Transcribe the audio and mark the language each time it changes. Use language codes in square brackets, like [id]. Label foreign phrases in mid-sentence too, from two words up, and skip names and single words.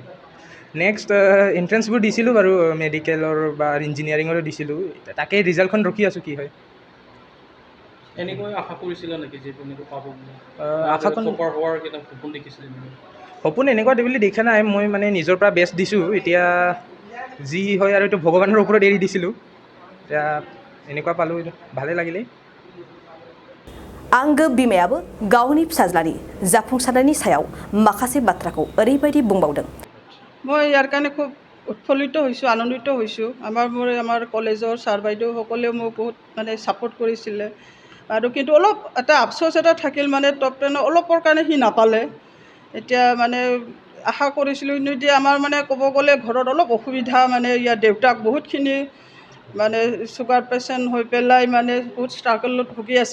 [en] next entrances [as] দিছিলোঁ বাৰু মেডিকেলৰ বা ইঞ্জিনিয়াৰিঙৰো দিছিলোঁ তাকেই ৰিজাল্টখন ৰখি আছোঁ কি হয়। এনেকৈ আশা কৰিছিলা নেকি যে তেনেকৈ পাব বুলি? আশাখন টপাৰ হোৱাৰ কেইটা সপোন দেখিছিলে নেকি? সপোন এনেকুৱা বুলি দেখা নাই মই মানে নিজৰ পৰা বেষ্ট দিছোঁ এতিয়া যি হয় আৰু এইটো ভগৱানৰ ওপৰত এৰি দিছিলোঁ এতিয়া এনেকুৱা পালু ভালে লাগিলে। [brx] आंगो बिमायाबो गावनि फिसाज्लानि जाफुंसारनायनि सायाव माखासे बाथ्राखौ ओरैबायदि बुंबावदों। [as] মই ইয়াৰ কাৰণে খুব উৎফুল্লিত হৈছোঁ, আনন্দিত হৈছোঁ। আমাৰ কলেজৰ ছাৰ বাইদেউসকলেও মোক বহুত মানে ছাপোৰ্ট কৰিছিলে আৰু কিন্তু অলপ এটা আফচোচ এটা থাকিল মানে টপ 10 অলপৰ কাৰণে সি নাপালে। এতিয়া মানে আশা কৰিছিলোঁ কিন্তু এতিয়া আমাৰ মানে ক'ব গ'লে ঘৰত অলপ অসুবিধা মানে ইয়াৰ দেউতাক বহুতখিনি মানে [en] sugar patient [as] হৈ পেলাই মানে বহুত ষ্ট্ৰাগলত ভুগি আছে।